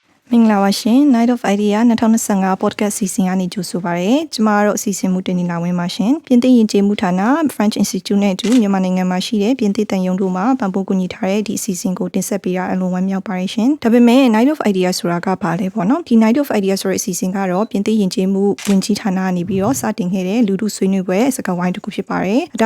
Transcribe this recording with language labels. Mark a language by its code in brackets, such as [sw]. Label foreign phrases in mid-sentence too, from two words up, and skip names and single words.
[my] မင်္ဂလာပါရှင် Night of Idea 2025 [en] podcast season [my] ကနေကြိုဆိုပါရစေ။ကျမတို့အစီအစဉ်မှုတင်နေလာဝင်ပါရှင်။ပြင်သစ်ယဉ်ကျေးမှုဌာန French Institute နဲ့အတူမြန်မာနိုင်ငံမှာရှိတဲ့ပြင်သစ်တန်ယုံတို့မှာပံ့ပိုးကူညီထားတဲ့ဒီအစီအစဉ်ကိုတင်ဆက်ပေးရအလွန်ဝမ်းမြောက်ပါရရှင်။ဒါပေမဲ့ Night of Idea ဆိုတာကဘာလဲပေါ့နော်။ဒီ Night of Idea ဆိုတဲ့အစီအစဉ်ကတော့ပြင်သစ်ယဉ်ကျေးမှုဝန်ကြီးဌာနကနေပြီးတော့စတင်ခဲ့တဲ့လူထုဆွေးနွေးပွဲစကားဝိုင်းတစ်ခုဖြစ်ပါတယ်။ဒါ